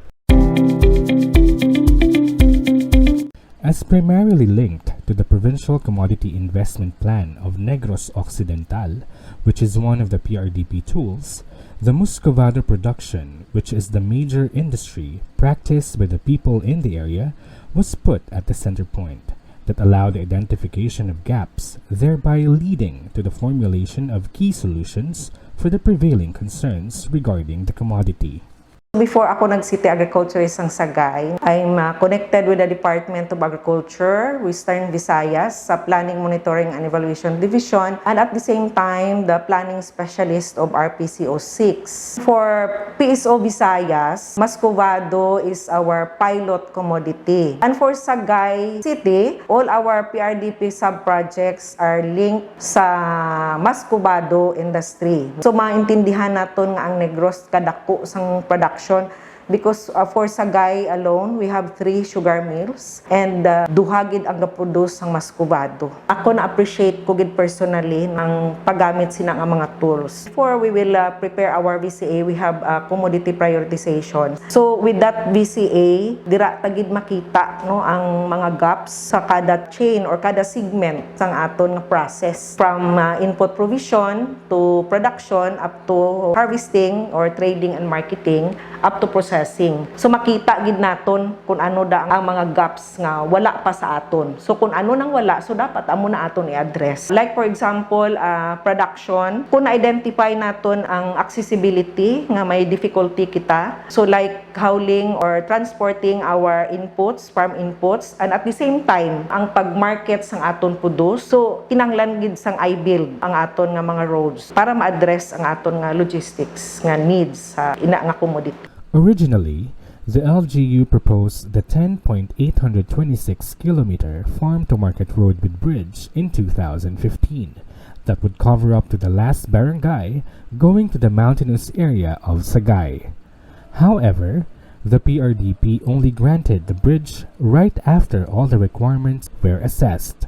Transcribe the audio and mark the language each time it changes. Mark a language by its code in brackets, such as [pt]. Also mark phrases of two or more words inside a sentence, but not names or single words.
[en] As primarily linked to the Provincial Commodity Investment Plan of Negros Occidental, which is one of the PRDP tools, the muscovado production, which is the major industry practiced by the people in the area, was put at the center point that allowed the identification of gaps, thereby leading to the formulation of key solutions for the prevailing concerns regarding the commodity. [hil] Before ako nag-city agriculturist ng Sagay, [en] I'm connected with the Department of Agriculture, Western Visayas, sa Planning, Monitoring and Evaluation Division, and at the same time, the Planning Specialist of RPCO6. For PSO Visayas, muscovado is our pilot commodity. And for Sagay City, all our PRDP sub-projects are linked sa muscovado industry. [hil] So maintindihan naton nga ang Negros kadako sang production [en] because for Sagay alone, we have 3 sugar mills [hil] and duhagid ang gaproduce ang muscovado. Ako na-appreciate ko gid personally ng paggamit sina nga mga tools. [en] Before we will prepare our VCA, we have commodity prioritization. So with that VCA, [hil] dira tagid makita no ang mga gaps sa kada chain or kada segment sang aton nga process [en] from input provision to production up to harvesting or trading and marketing up to processing. [hil] So makita gid naton kung ano da ang mga gaps nga wala pa sa aton. So kung ano nang wala, so dapat amo na aton i-address. [en] Like for example, production, [hil] kung na-identify naton ang accessibility nga may difficulty kita. [en] So like hauling or transporting our inputs, farm inputs, and at the same time, [hil] ang pag-market sang aton produce. So kinahanglan gid sang i-build ang aton nga mga roads para ma-address ang aton nga logistics nga needs sa ina nga commodity. [en] Originally, the LGU proposed the 10.826-kilometer farm-to-market road with bridge in 2015 that would cover up to the last barangay going to the mountainous area of Sagay. However, the PRDP only granted the bridge right after all the requirements were assessed.